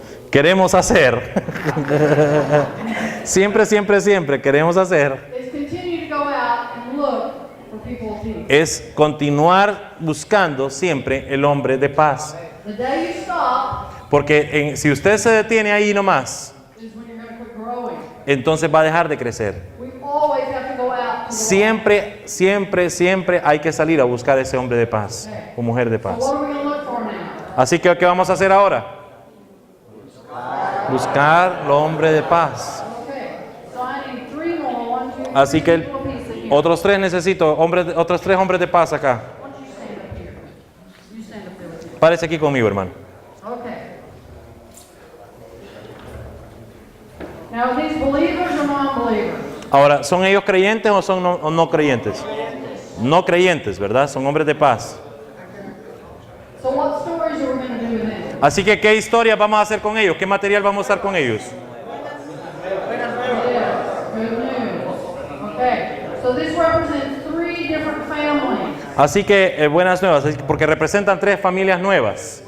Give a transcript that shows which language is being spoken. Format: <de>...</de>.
<es>queremos hacer, siempre queremos hacer,</es> <en>is continue to go out and look for people of peace.</en> <es>es continuar buscando siempre el hombre de paz.</es> <en>The day you stop</en> <es>Porque si usted se detiene ahí nomás,</es> <en>is when you're going to quit growing.</en> <es>entonces va a dejar de crecer.</es> <en>We always have to go out to</en> <es>Siempre hay que salir a buscar ese hombre de paz o mujer de</es> <en>So</en> <es>paz.</es> <en>what are we going to look for now?</en> <es>Así que, ¿qué vamos a hacer ahora? Buscar el hombre de paz.</es> <en>Okay. So I need 3 more. 1, 2, 3</en> <es>Así que</es> <en>people of peace in here.</en> <es>otros 3 necesito, otros 3 hombres de paz acá.</es> <en>Why don't you stand up here? You stand up there with me.</en> <es>Párese aquí conmigo, hermano.</es> <en>Okay. Now, are these believers or non-believers?</en> <es>Ahora, ¿son ellos creyentes o son no creyentes? No creyentes, ¿verdad? Son hombres de paz.</es> <en>So what stories are we going to do with them?</en> <es>Así que, ¿qué historias vamos a hacer con ellos? ¿Qué material vamos a usar con ellos?</es> <en>Yes, good news. Okay. So this represents 3 different families.</en> <es>Así que, buenas nuevas, porque representan 3 familias nuevas.</es>